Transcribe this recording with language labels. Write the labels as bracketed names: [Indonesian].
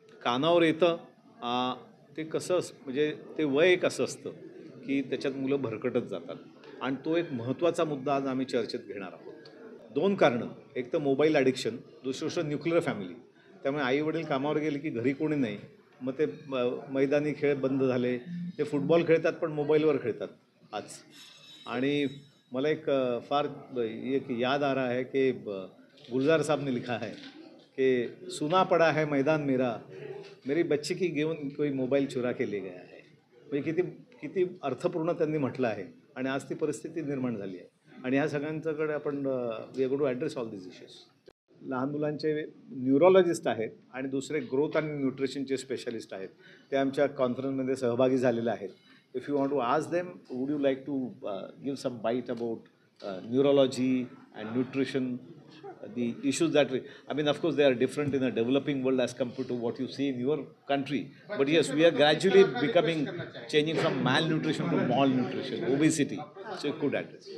[Marathi] कानावर येतं ते कसं म्हणजे ते वय एक असं असतं की त्याच्यात मुलं भरकटत जातात आणि तो एक महत्त्वाचा मुद्दा आज आम्ही चर्चेत घेणार आहोत. 2 कारणं, एक तर मोबाईल ॲडिक्शन, दुसरी गोष्ट न्यूक्लिअर फॅमिली. त्यामुळे आई वडील कामावर गेले की घरी कोणी नाही, मग ते मैदानी खेळ बंद झाले, ते फुटबॉल खेळतात पण मोबाईलवर खेळतात आज. आणि मला एक फार एक [Hindi] याद आ रहा है कि गुलजार साहब ने लिखा है कि सुना पड़ा है मैदान मेरा, मेरी बच्ची की घेऊन कोई मोबाईल चुरा के ले गया है. [Marathi] म्हणजे किती अर्थपूर्ण त्यांनी म्हटलं आहे आणि आज ती परिस्थिती निर्माण झाली आहे आणि ह्या सगळ्यांच्याकडे आपण [English] We go to address all this issues. [Marathi] लहान मुलांचे न्यूरोलॉजिस्ट आहेत आणि दुसरे ग्रोथ आणि न्यूट्रिशनचे स्पेशलिस्ट आहेत, ते आमच्या कॉन्फरन्समध्ये सहभागी झालेले आहेत. [English] If you want to ask them, would you like to give some bite about neurology and nutrition, the issues that I mean, of course they are different in a developing world as compared to what you see in your country, but yes, we are gradually changing from malnutrition to malnutrition, obesity, so you could address.